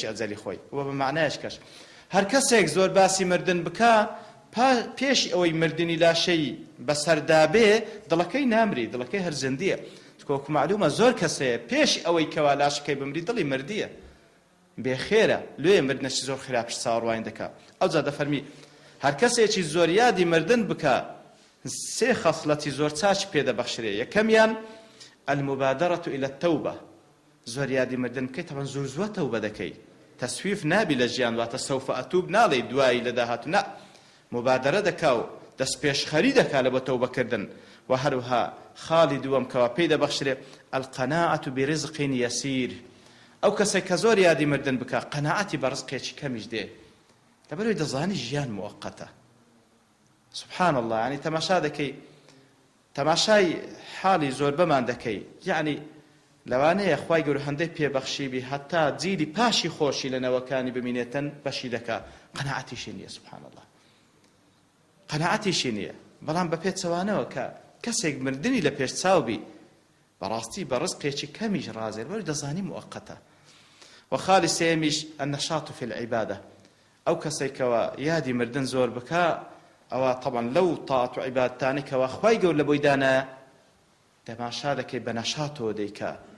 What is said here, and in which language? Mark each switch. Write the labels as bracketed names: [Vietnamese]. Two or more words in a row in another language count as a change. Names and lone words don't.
[Central Kurdish] ئەجەلی خۆی وە بە معنایش کەش هەر کەسێک زۆر باسی مردن بکا پێش ئەوەی مردنی لاشەی بەسەردابێ دڵەکەی نامری دڵەکەی هەر زندیە وەکو معلومە زۆر کەسەیە پێش ئەوەی کەوا لاشەکەی بمری دڵی مردیە بێخێرە لێ مردنەشی زۆر خراپش چاوەڕوانی دەکات ئەوجا دەفەرمی هەر کەسێکی زۆر یادی مردن بکە سێ خەسڵەتی زۆر چاچ پێدەبەخشرێ یەکەمیان [Arabic] المبادرة إلى التوبة [Central Kurdish] زۆر یادی مردن بکەیت تەمەن زۆر زووە تەوبە دەکەی تەسویف نابی لە ژیان واتە [Arabic] سەوف ئەتوب [Central Kurdish] ناڵێ دوایی لە داهاتوو نا مبادرە دەکا و دەست پێشخەری دەکا لە بۆ تەوبەکردن و هەروها خاڵی دووەم کەوا پێی دەبەخشرێ [Arabic] القەناعەة برزق یەسیر [Central Kurdish] ئەو کەسێک کە زۆر یادی مردن بکە قەناعەتی بە ڕزقێکی کەمیش دێ لەبەرەوەی دەزانی ژیان موقەتە [Arabic] سبحان الله [Central Kurdish] يعني تەماشا دەکەی تەماشای حاڵی زۆر بەمان دەکەی یعنی لەوانەیە خوای گەورە هەندێک پێبەخشیبی هەتا جیلی پاشی خۆشی لە نەوەکانی ببینێتن بەشی دەکا قەناعەتیشی نییە [Arabic] سبحان الله [Central Kurdish] قەناعەتیشی نییە بەڵام بە پێچەوانەوە کە کەسێک مردنی لە پێش چاوبی بەڕاستی بە ڕزقێکی کەمیش ڕازێر وەری دەزانی موقەتە وخاڵی سێمیش [Arabic] النەشاط في العیبادە [Central Kurdish] ئەو کەسێکەوە یادی مردن زۆر بکا ئەوە طبعا لەو تاعات و عیبادەتانی کەوا خوای گەورە لە بۆی دانایە تەماشا دەکەی بە نەشاتەوە دەیکا